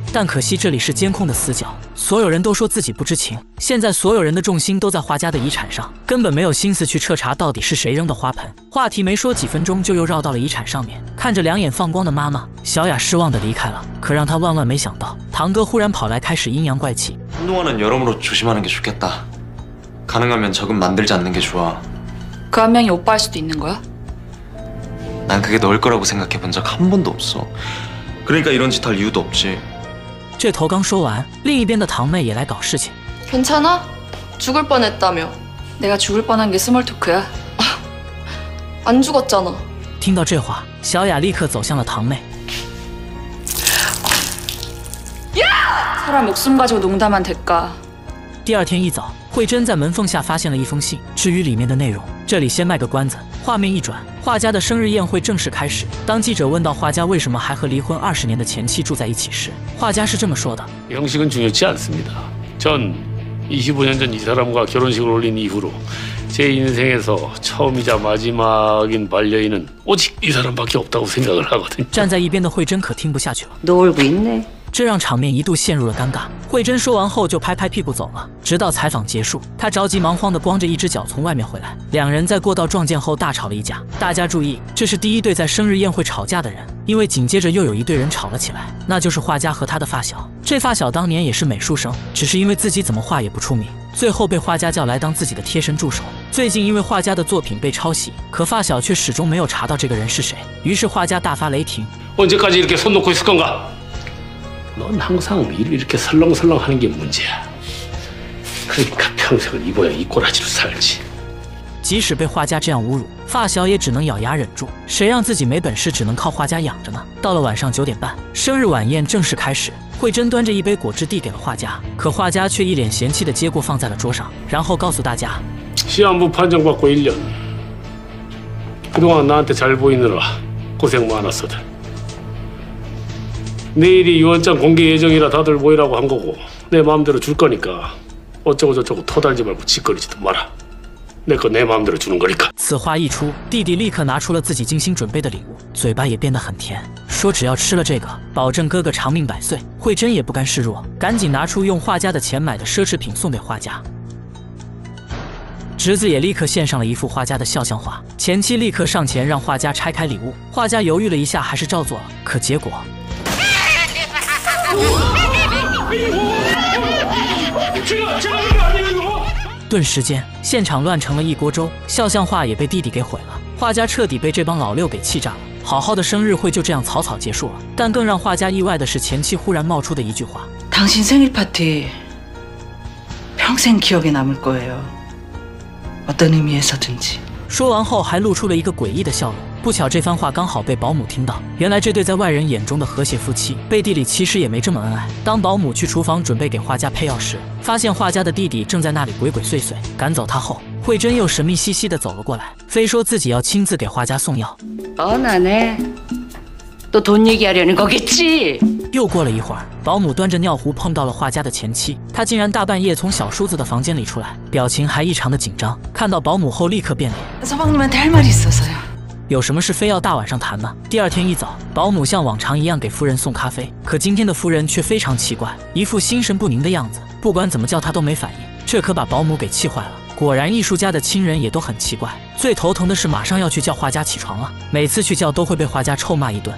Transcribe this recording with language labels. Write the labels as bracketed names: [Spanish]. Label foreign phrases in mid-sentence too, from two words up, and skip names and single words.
[Chinese] 但可惜这里是监控的死角，所有人都说自己不知情。现在所有人的重心都在画家的遗产上，根本没有心思去彻查到底是谁扔的花盆。话题没说几分钟，就又绕到了遗产上面。看着两眼放光的妈妈，小雅失望地离开了。可让她万万没想到，堂哥忽然跑来开始阴阳怪气。 [Korean] 한동안은 여러모로 조심하는 게 좋겠다. 가능하면 적은 만들지 않는 게 좋아. 그 한 명이 오빠일 수도 있는 거야? 난 그게 너일 거라고 생각해 본 적 한 번도 없어. 그러니까 이런 짓 할 이유도 없지. [Chinese] 这头刚说完，另一边的堂妹也来搞事情。 [Korean] 괜찮아? 죽을 뻔했다며. 내가 죽을 뻔한 게 스몰 토크야. 안 죽었잖아. [Chinese] 听到这话，小雅立刻走向了堂妹。 [Korean] 사람 목숨 가지고 농담한 대가. [Chinese] 第2天一早，慧珍在门缝下发现了一封信。至于里面的内容，这里先卖个关子。画面一转，画家的生日宴会正式开始。当记者问到画家为什么还和离婚20年的前妻住在一起时，画家是这么说的： [Korean] 형식은 중요치 않습니다. 전 25년 전 이 사람과 결혼식을 올린 이후로 제 인생에서 처음이자 마지막인 반려인은 오직 이 사람밖에 없다고 생각을 하거든요. [Chinese] 站在一边的慧珍可听不下去了。 [Korean] 놀고 있네. [Chinese] 这让场面一度陷入了尴尬。慧珍说完后就拍拍屁股走了，直到采访结束，她着急忙慌地光着一只脚从外面回来。两人在过道撞见后大吵了一架。大家注意，这是第1对在生日宴会吵架的人，因为紧接着又有一对人吵了起来，那就是画家和他的发小。这发小当年也是美术生，只是因为自己怎么画也不出名，最后被画家叫来当自己的贴身助手。最近因为画家的作品被抄袭，可发小却始终没有查到这个人是谁，于是画家大发雷霆。 언제까지 이렇게 손 놓고 있을 건가? 넌 항상 일을 이렇게 설렁설렁하는 게 문제야. 그러니까 평생을 이 모양 이 꼬라지로 살지. 即使被画家这样侮辱，发小也只能咬牙忍住。谁让自己没本事，只能靠画家养着呢？到了晚上9点半，生日晚宴正式开始。慧珍端着一杯果汁递给了画家，可画家却一脸嫌弃地接过放在了桌上，然后告诉大家： [Korean] 시한부 판정받고 1년. 그동안 나한테 잘 보이느라 고생 많았어들. 내일이 유언장 공개 예정이라 다들 모이라고 한 거고 내 마음대로 줄 거니까 어쩌고 저쩌고 터달지 말고 짓거리지도 마라. 내 거 내 마음대로 주는 거니까. [Chinese] 此话一出，弟弟立刻拿出了自己精心准备的礼物，嘴巴也变得很甜，说只要吃了这个，保证哥哥长命百岁。慧珍也不甘示弱，赶紧拿出用画家的钱买的奢侈品送给画家。侄子也立刻献上了一幅画家的肖像画，前妻立刻上前让画家拆开礼物，画家犹豫了一下，还是照做了，可结果顿时间现场乱成了一锅粥，肖像画也被弟弟给毁了，画家彻底被这帮老六给气炸了。好好的生日会就这样草草结束了，但更让画家意外的是，前妻忽然冒出的一句话：“ [Korean] 당신 생일 파티 평생 기억에 남을 거예요. 어떤 의미에서든지。” [Chinese] 说完后还露出了一个诡异的笑容。不巧这番话刚好被保姆听到，原来这对在外人眼中的和谐夫妻，背地里其实也没这么恩爱。当保姆去厨房准备给画家配药时，发现画家的弟弟正在那里鬼鬼祟祟。赶走他后，慧珍又神秘兮兮地走了过来，非说自己要亲自给画家送药。 [Korean] 뻔하네. 또 돈 얘기하려는 거겠지? [Chinese] 又过了一会儿，保姆端着尿壶碰到了画家的前妻，她竟然大半夜从小叔子的房间里出来，表情还异常的紧张。看到保姆后立刻变脸， [Korean] 서방님한테 할 말이 있어서요. [Chinese] 有什么事非要大晚上谈呢？第二天一早，保姆像往常一样给夫人送咖啡，可今天的夫人却非常奇怪，一副心神不宁的样子，不管怎么叫她都没反应，这可把保姆给气坏了。果然，艺术家的亲人也都很奇怪。最头疼的是，马上要去叫画家起床了，每次去叫都会被画家臭骂一顿。